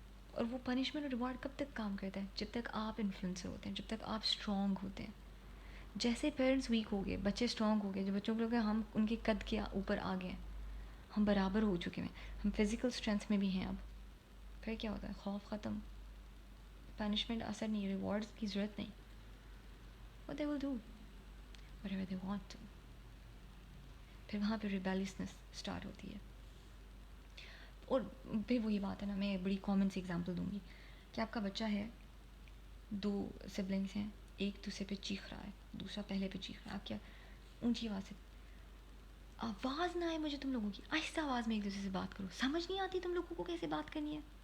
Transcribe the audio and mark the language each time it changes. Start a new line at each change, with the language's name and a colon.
Urdu: اور وہ پنشمنٹ اور ریوارڈ کب تک کام کرتا ہے؟ جب تک آپ انفلوئنسر ہوتے ہیں, جب تک آپ اسٹرانگ ہوتے ہیں. جیسے پیرنٹس ویک ہو گئے, بچے اسٹرانگ ہو گئے, جب بچوں کو لوگ ہم ان کے قد کے اوپر آ گئے ہیں, ہم برابر ہو چکے ہیں, ہم فزیکل اسٹرینتھ میں بھی ہیں اب, پھر کیا ہوتا ہے؟ خوف ختم, پنشمنٹ اثر نہیں, ریوارڈز کی ضرورت نہیں.
English: What they will do whatever they want to.
Urdu: پھر وہاں پہ ریبیلیسنس اسٹارٹ ہوتی ہے. اور پھر وہی بات ہے نا, میں بڑی کامن سی ایگزامپل دوں گی کہ آپ کا بچہ ہے, 2 سبلنگس ہیں, ایک دوسرے پہ چیخ رہا ہے, دوسرا پہلے پہ چیخ رہا ہے. آپ کیا اونچی آواز سے, آواز نہ آئے مجھے تم لوگوں کی, آہستہ آواز میں ایک دوسرے سے بات کرو, سمجھ نہیں آتی تم لوگوں کو کیسے بات کرنی ہے.